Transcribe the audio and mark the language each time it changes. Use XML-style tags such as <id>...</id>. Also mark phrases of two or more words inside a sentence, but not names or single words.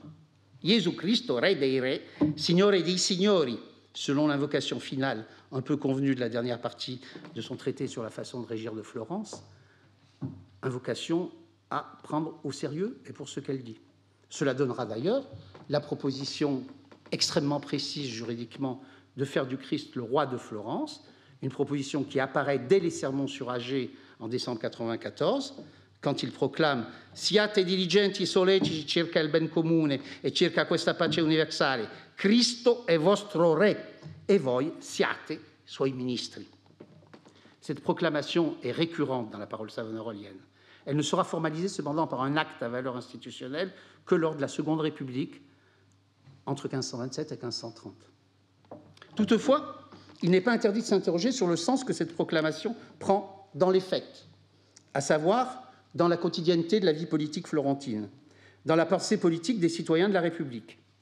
<it>Gesù Cristo, Re dei Re, Signore dei Signori,</it> <fr>selon l'invocation finale un peu convenue de la dernière partie de son traité sur la façon de régir de Florence, invocation à prendre au sérieux et pour ce qu'elle dit. Cela donnera d'ailleurs la proposition extrêmement précise juridiquement de faire du Christ le roi de Florence, une proposition qui apparaît dès les sermons sur Agé en décembre 1994, quand il proclame «</fr> <it>Siate diligenti solleciti circa il ben comune e circa questa pace universale, Cristo è vostro Re, e voi siate suoi ministri ».</it> <fr>Cette proclamation est récurrente dans la parole savonarolienne. Elle ne sera formalisée cependant par un acte à valeur institutionnelle que lors de la Seconde République, entre 1527 et 1530. Toutefois, il n'est pas interdit de s'interroger sur le sens que cette proclamation prend dans les faits, à savoir dans la quotidienneté de la vie politique florentine, dans la pensée politique des citoyens de la République.</fr>